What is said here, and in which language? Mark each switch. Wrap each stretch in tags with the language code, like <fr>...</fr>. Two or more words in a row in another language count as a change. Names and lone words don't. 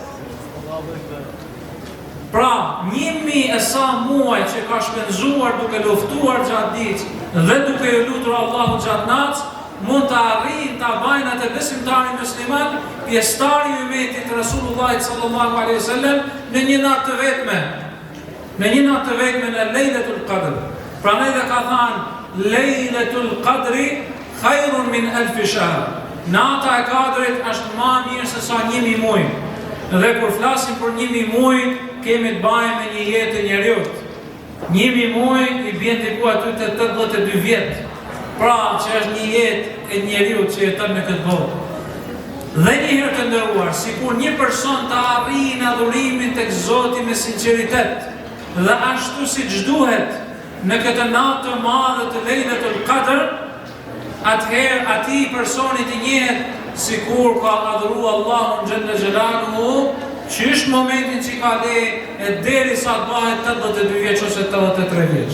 <sq>Pra, 1000 e sa muaj që ka shpenzuar duke luftuar gjatë ditës dhe duke ju lutur Allahu gjatë natës, mund të arrijnë ta bajnë atë besimtari musliman, pjesëtari i ummetit të Rasulullahit</sq> <ar>صلى الله عليه وسلم</ar> <sq>në një natë të vetme. Në një natë të vetme në Lejletul Qadr. Prandaj dhe ka thënë</sq> <ar>ليلة القدر خير من ألف شهر.</ar> <sq>Nata e Kadrit është më mirë se sa 1000 muaj. Dhe kur flasim për 1000 muaj, kemi të bëjmë me një jetë të njeriut. 1000 muaj i bjen diku aty te 82 vjet. Pra, që është një jetë e njeriut që jeton në këtë botë. Dhe një herë të nderuar, sikur një person të arrijë adhurimin tek Zoti me sinqeritet dhe ashtu siç duhet në këtë natë të madhe të Lejletul Qadr, atëherë ati personit i njehet sikur ka adhuru Allahun</sq> <ar>جل جلاله,</ar> <sq>që është momentin që ka le e deri sa të bëhet 82 vjeç ose 83 vjeç.</sq>